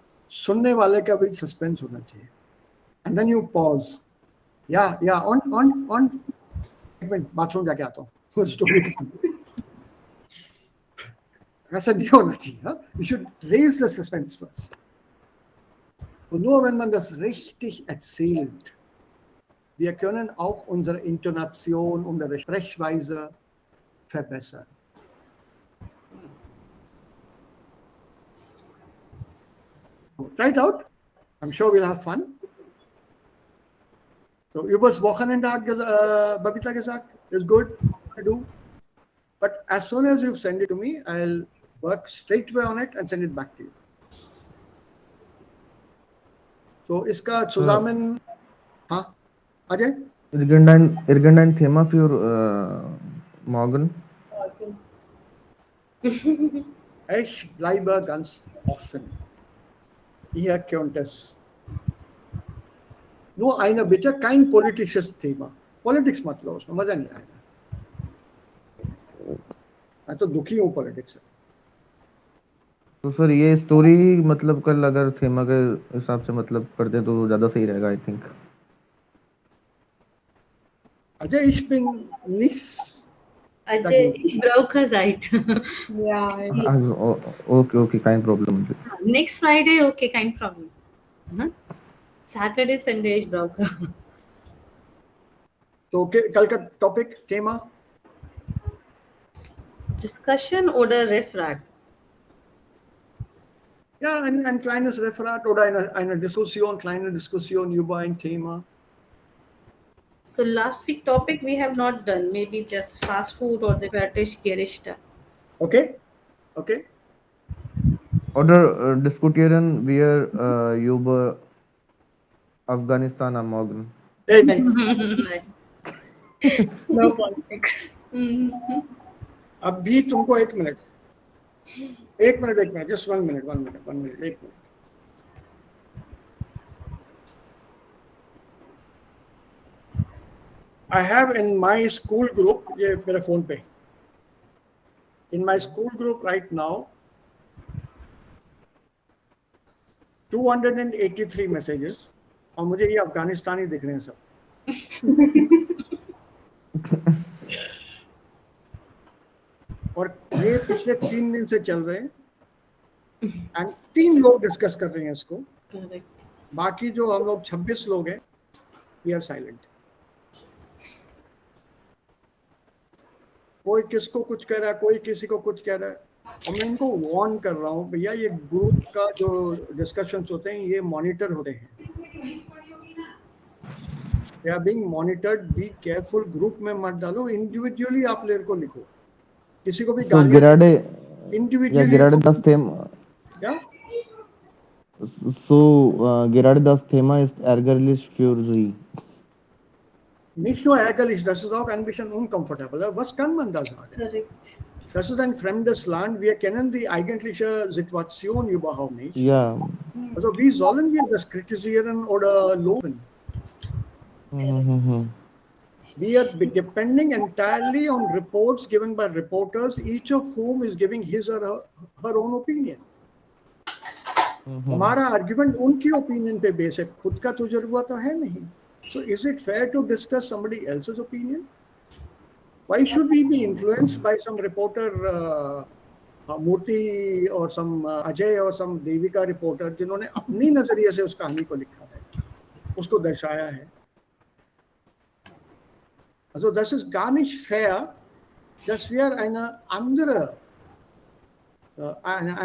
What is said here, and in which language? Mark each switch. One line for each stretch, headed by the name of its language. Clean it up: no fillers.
Hindi: सुनने वाले का भी सस्पेंस होना चाहिए.
English: And then you pause.
Hindi: या ऑन एक मिनट, बाथरूम जाके आता हूँ. स्टोरी ऐसा नहीं होना चाहिए.
English: You should raise the suspense first.
German: Und nur wenn man das richtig erzählt, wir können auch unsere Intonation, unsere Sprechweise verbessern.
English: Try it out. I'm sure we'll have fun.
German: So übers Wochenende hat Babita gesagt,
English: it's good to do. But as soon as you send it to me, I'll work straight away on it and send it back to you.
Hindi: So इसका zusammen, हाँ, Ajay?
German: Irgendein Thema für morgen? Ich bleibe ganz offen. Ihr könnt es. Nur eine Bitte, kein politisches Thema.
Hindi: Politics मत लो उसमें, मजा नहीं आएगा. मैं तो दुखी हूँ पॉलिटिक्स से. तो सर ये स्टोरी मतलब कल अगर थीमा के हिसाब से मतलब कर दे तो ज्यादा सही रहेगा,
English: I think.
German: Ajay, ich bin nicht. Ajay, ich brauche Zeit.
English: Yeah.
German: Okay, kein Problem.
English: Next Friday, okay,
German: kein Problem.
English: Huh? Saturday, Sunday,
German: ich brauche.
Hindi: तो कल का topic थीमा
German: Discussion oder Referat? Ja, ein kleines Referat oder eine Diskussion, kleine Diskussion über ein Thema.
English: So last week topic we have not done. Maybe just fast food or the British Gerichte. Okay?
German: Oder diskutieren wir über Afghanistan am Morgen?
Hindi: नहीं.
English: No politics.
Hindi: अभी तुमको 1 minute. एक minute,
English: just 1 minute, 1 minute,
Hindi: एक minute.
English: I have in my school group,
Hindi: ये मेरे phone पे,
English: in my school group right now, 283 messages,
Hindi: और मुझे ये अफगानिस्तानी दिख रहे हैं सब. और ये पिछले 3 दिन से चल रहे हैं, एंड 3 लोग डिस्कस कर रहे हैं इसको. करेक्ट. बाकी जो हम लोग 26 लोग हैं,
English: We are silent.
Hindi: कोई किसको कुछ कह रहा है, कोई किसी को कुछ कह रहा है. और मैं इनको वार्न कर रहा हूँ, भैया ये ग्रुप का जो डिस्कशंस होते हैं ये मॉनिटर होते हैं.
English: They are being monitored. Be careful.
Hindi: Group में मत डालो, इंडिविजुअली आप लेर को लिखो. किसी को भी
English: So
Hindi: गालियां
German: Gerade das Thema.
Hindi: क्या?
German: So gerade das Thema ist ärgerlich für Sie. Nicht nur ärgerlich, das ist auch ein bisschen uncomfortable. Was kann man da sagen?
Hindi: Correct.
German: Das ist ein fremdes Land. Wir kennen die eigentliche Situation überhaupt nicht. Ja. Also wie sollen wir das kritisieren oder loben? Mhm.
English: We are depending entirely on reports given by reporters, each of whom is giving his or her own opinion.
Hindi: हमारा argument उनकी opinion पे base है, खुद का तजुर्बा तो है नहीं.
English: So is it fair to discuss somebody else's opinion? Why should we be influenced by some reporter, Murthy or some Ajay or some Devika reporter,
Hindi: जिन्होंने अपनी नजरिए से उस कहानी को लिखा है, उसको दर्शाया है.
German: Also das ist gar nicht fair, dass wir eine andere